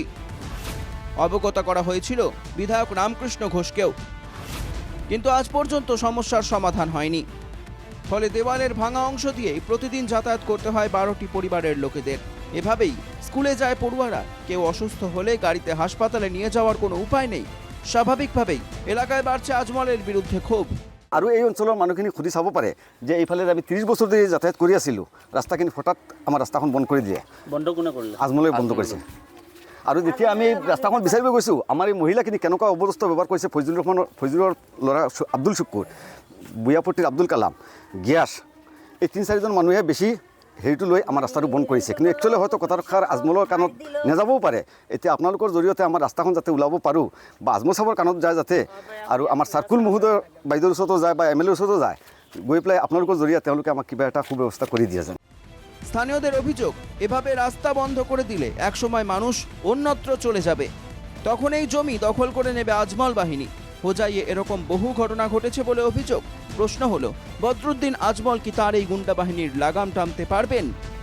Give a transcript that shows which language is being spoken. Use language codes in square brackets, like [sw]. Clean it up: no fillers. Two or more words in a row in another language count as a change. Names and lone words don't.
[bn] অবগত করা হয়েছিল বিধায়ক রামকৃষ্ণ ঘোষকেও, কিন্তু আজ পর্যন্ত সমস্যার সমাধান হয়নি। ফলে দেওয়ালের ভাঙা অংশ দিয়েই প্রতিদিন যাতায়াত করতে হয় 12টি পরিবারের লোকেদের। এভাবেই স্কুলে যায় পড়ুয়ারা। কেউ অসুস্থ হলে গাড়িতে হাসপাতালে নিয়ে যাওয়ার কোনো উপায় নেই। স্বাভাবিকভাবেই এলাকায় বাড়ছে আজমলের বিরুদ্ধে ক্ষোভ। [as] আৰু এই অঞ্চলৰ মানুহখিনি সুধি চাব পাৰে যে এইফালে আমি 30 বছৰ ধৰি যাতায়াত কৰি আছিলোঁ, ৰাস্তাখিনি হঠাৎ আমাৰ ৰাস্তাখন বন্ধ কৰি দিয়ে। বন্ধ কোনে কৰিলে? আজমলে বন্ধ কৰিছে। আৰু যেতিয়া আমি ৰাস্তাখন বিচাৰিব গৈছোঁ, আমাৰ এই মহিলাখিনি কেনেকুৱা অৱস্থা ব্যৱহাৰ কৰিছে। ফৈজুলৰ ল'ৰা আব্দুল শুকুৰ, বুয়াপট্টিৰ আব্দুল কালাম, গিয়াছ, এই 3-4জন মানুহে বেছি হেৰিটো লৈ আমাৰ ৰাস্তাটো বন্ধ কৰিছে। কিন্তু একচুৱেলি হয়তো কথাষাৰ আজমলৰ কাণত নাযাবও পাৰে। এতিয়া আপোনালোকৰ জৰিয়তে আমাৰ ৰাস্তাখন যাতে ওলাব পাৰোঁ বা আজমল চাহাবৰ কাণত যায় যাতে, আৰু আমাৰ চাৰ্কুল মহোদয় বাইদেউৰ ওচৰতো যায় বা এম এল এৰ ওচৰতো যায়, গৈ পেলাই আপোনালোকৰ জৰিয়তে তেওঁলোকে আমাক কিবা এটা সুব্যৱস্থা কৰি দিয়ে যেন। [bn] স্থানীয়দের অভিযোগ, এভাবে রাস্তা বন্ধ করে দিলে একসময় মানুষ অন্যত্র চলে যাবে। তখন এই জমি দখল করে নেবে আজমল বাহিনী। হোজাইয়ে এরকম বহু ঘটনা ঘটেছে বলে অভিযোগ। প্রশ্ন হলো, বদরুদ্দিন আজমল কি তার এই গুন্ডা বাহিনীর লাগাম টানতে পারবেন?